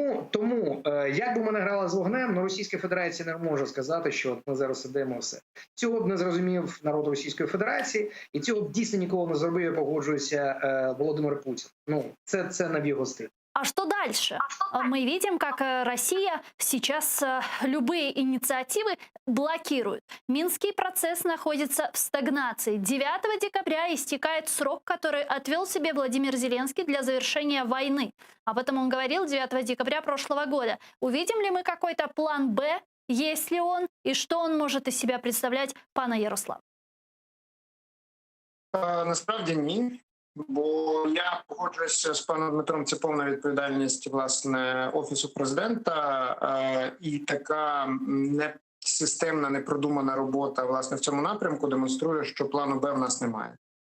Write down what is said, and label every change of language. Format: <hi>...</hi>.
<uk>Тому, як би ми не грали з вогнем, Російська Федерація не може сказати, що ми зараз ідемо все. Цього б не зрозумів народ Російської Федерації, і цього б дійсно ніколи не зробив, я погоджуюся, Володимир Путін. Це не в його стилі.</uk> <ru>А что дальше? Мы видим, как Россия сейчас любые инициативы блокирует. Минский процесс находится в стагнации. 9 декабря истекает срок, который отвел себе Владимир Зеленский для завершения войны. Об этом он говорил 9 декабря прошлого года. Увидим ли мы какой-то план «Б», есть ли он, и что он может из себя представлять, пане Ярослав?</ru> <uk>Насправді ні. Бо я погоджуюся з паном Дмитром, це повна відповідальність, власне, Офісу президента, і така несистемна, непродумана робота, власне, в цьому напрямку демонструє, що плану Б в нас немає.</uk>